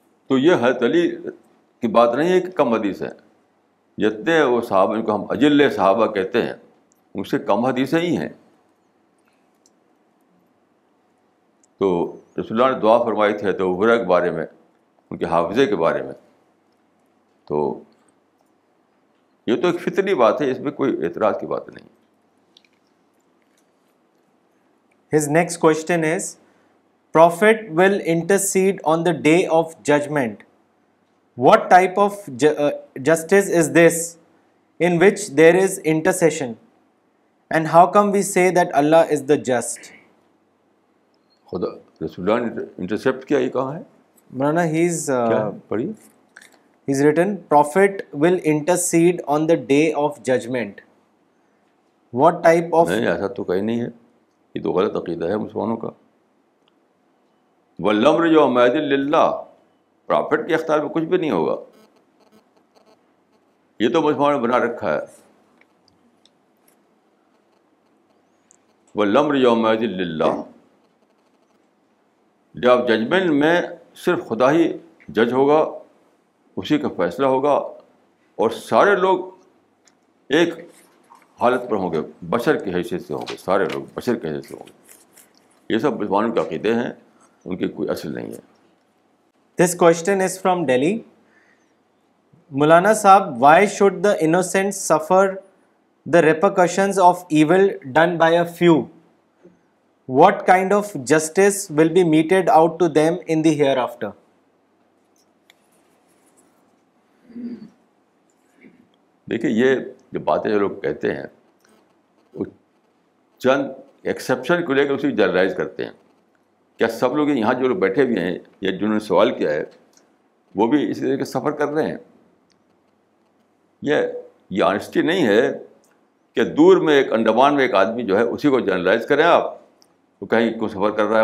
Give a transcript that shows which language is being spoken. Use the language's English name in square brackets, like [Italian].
[Urdu] تو یہ حضرت علی کی بات نہیں ہے کہ کم حدیث ہیں. جتنے وہ صحابہ ان کو ہم اجل صحابہ کہتے ہیں، ان سے کم حدیثیں ہی ہیں. تو رسول اللہ نے دعا فرمائی تھی تو ابو ہریرہ کے بارے میں، ان کے حافظے کے بارے میں. تو یہ تو ایک فطری بات ہے، اس میں کوئی اعتراض کی بات نہیں. [English] His next question is, Prophet will intercede on the day of judgment. What type of justice is this in which there is intercession? And how come we say that Allah is the just? [Urdu] خدا رسول اللہ نے intercept کیا، یہ کہاں ہے؟ مولانا پڑھیے. [English] he's written, Prophet will intercede on the day of judgment. What type of... [Urdu] نہیں، ایسا تو کہیں نہیں ہے. یہ تو غلط عقیدہ ہے مسلمانوں کا. [Arabic] والامر یومئذ للہ، [Urdu] پرافٹ کے اختیار میں کچھ بھی نہیں ہوگا. یہ تو مسلمانوں نے بنا رکھا ہے. [Arabic] والامر یومئذ للہ، [Urdu] جب ججمنٹ میں صرف خدا ہی جج ہوگا، اسی کا فیصلہ ہوگا، اور سارے لوگ ایک حالت پر ہوں گے، بشر کی حیثیت سے ہوں گے. سارے لوگ بشر کی حیثیت سے ہوں گے. یہ سب مسلمانوں کے عقیدے ہیں، ان کی کوئی اصل نہیں ہے. [English] This question is from Delhi. Maulana Sahab, why should the innocent suffer the repercussions of evil done by a few? What kind of justice will be meted out to them in the hereafter? [Urdu] دیکھیے، یہ جو باتیں جو لوگ کہتے ہیں وہ چند ایکسیپشن کو لے کر اسی جنرلائز کرتے ہیں. کیا سب لوگ یہاں جو لوگ بیٹھے ہوئے ہیں یا جنہوں نے سوال کیا ہے وہ بھی اسی طرح کے سفر کر رہے ہیں؟ یہ آنیسٹی نہیں ہے کہ دور میں ایک انڈمان میں ایک آدمی جو ہے اسی کو جنرلائز کریں آپ، تو کہیں کو سفر کر رہا ہے.